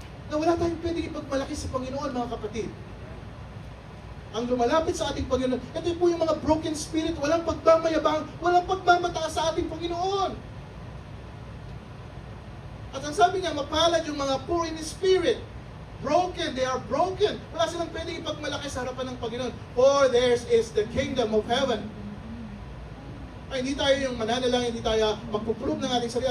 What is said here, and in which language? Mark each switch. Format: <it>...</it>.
<tl>Na wala tayong pwedeng ipagmalaki sa Panginoon, mga kapatid. Ang lumalapit sa ating Panginoon, ito po yung mga broken spirit, walang pagmamayabang, walang pagmamataas sa ating Panginoon. At ang sabi niya, mapalad yung mga poor in spirit.</tl> <en>Broken, they are broken.</en> <tl>Wala silang pwedeng ipagmalaki sa harapan ng Panginoon.</tl> <en>For theirs is the kingdom of heaven.</en> <tl>Ay, hindi tayo yung mananalang, hindi tayo magpuprove ng ating sarili.</tl>